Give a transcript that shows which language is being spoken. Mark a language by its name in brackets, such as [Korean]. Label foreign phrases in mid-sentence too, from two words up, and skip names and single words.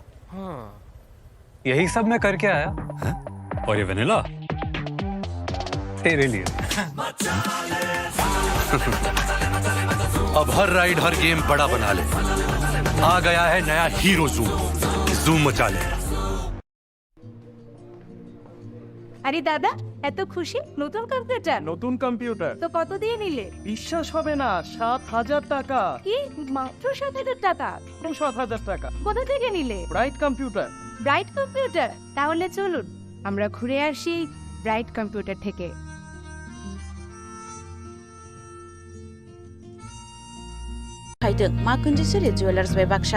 [Hindi] हाँ, यही सब मैं करके आया। है? और ये वनीला तेरे लिए। अब हर राइड हर गेम बड़ा बना ले। आ गया है नया हीरो जूम, जूम मचा ले। [Bangla] আরে দাদা, এত খুশি? নতুন কম্পিউটার? নতুন কম্পিউটার তো কত দিয়ে নিলে? বিশ্বাস হবে না, 7,000 টাকা। কি মাত্র 7,000 টাকা? 7,000 টাকা। কোথা থেকে নিলে? ব্রাইট কম্পিউটার। ব্রাইট কম্পিউটার? তাহলে চলুন আমরা ঘুরে আসি ব্রাইট কম্পিউটার থেকে। फाइदों मा कुंजेश्वरी जुवेलार्स बाय बाक्सा।